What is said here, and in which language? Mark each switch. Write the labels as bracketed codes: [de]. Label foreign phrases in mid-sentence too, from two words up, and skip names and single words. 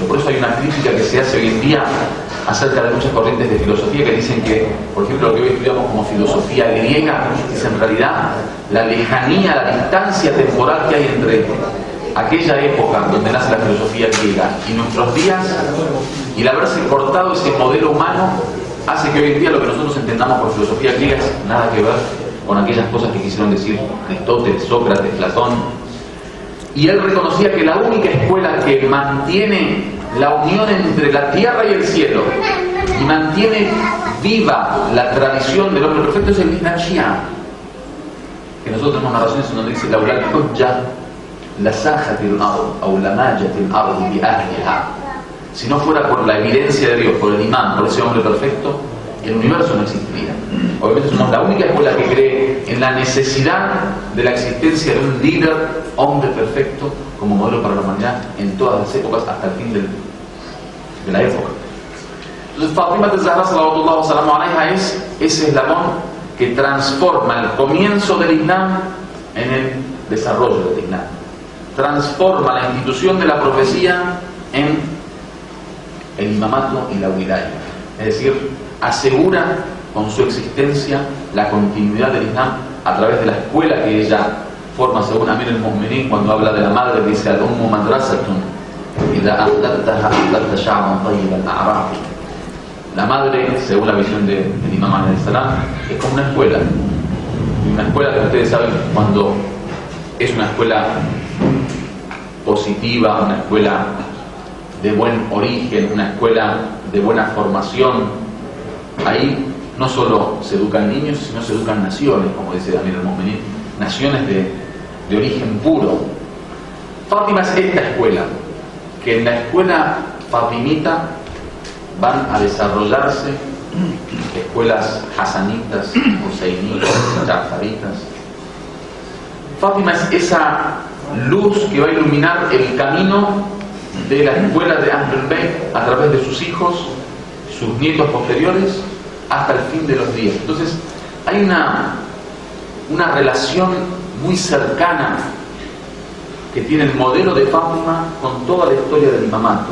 [es] Por eso hay una crítica que se hace hoy en día acerca de muchas corrientes de filosofía que dicen que, por ejemplo, lo que hoy estudiamos como filosofía griega es en realidad la lejanía, la distancia temporal que hay entre aquella época donde nace la filosofía griega y nuestros días, y el haberse cortado ese modelo humano hace que hoy en día lo que nosotros entendamos por filosofía griega es nada que ver con aquellas cosas que quisieron decir Aristóteles, Sócrates, Platón. Y él reconocía que la única escuela que mantiene la unión entre la tierra y el cielo y mantiene viva la tradición del hombre perfecto es el Islam Shia. Que nosotros tenemos narraciones en donde dice [ar] لولا الحجة لساخت الأرض أو لماجت الأرض بأهلها. [es] Si no fuera por la evidencia de Dios, por el imán, por ese hombre perfecto, el universo no existiría. Obviamente somos la única escuela que cree en la necesidad de la existencia de un líder, hombre perfecto, como modelo para la humanidad en todas las épocas hasta el fin de la época. Entonces Fatima az-Zahra [ar] صلى الله عليه وسلم [es] es ese eslabón que transforma el comienzo del Islam en el desarrollo del Islam. Transforma la institución de la profecía en el imamato y la wilaya. Es decir, asegura con su existencia la continuidad del Islam a través de la escuela que ella forma, según Amir al-Mu'minin, cuando habla de la madre, dice [ar] الأم مدرسة إذا أعددتها أعددت شعبا طيبا أعراق. [es] La madre, según la visión del imam [ar] عليه السلام, [es] es como una escuela que ustedes saben cuando es una escuela positiva, una escuela de buen origen, una escuela de buena formación. Ahí no solo se educan niños, sino se educan naciones, como dice Amir al-Mu'minin, naciones de origen puro. Fátima es esta escuela, que en la escuela fatimita van a desarrollarse escuelas hasanitas, huseinitas, jafaritas. Fátima es esa luz que va a iluminar el camino de la escuela de Ahlul Bayt a través de sus hijos, sus nietos posteriores, hasta el fin de los días. Entonces, hay una relación muy cercana que tiene el modelo de Fátima con toda la historia del imamato.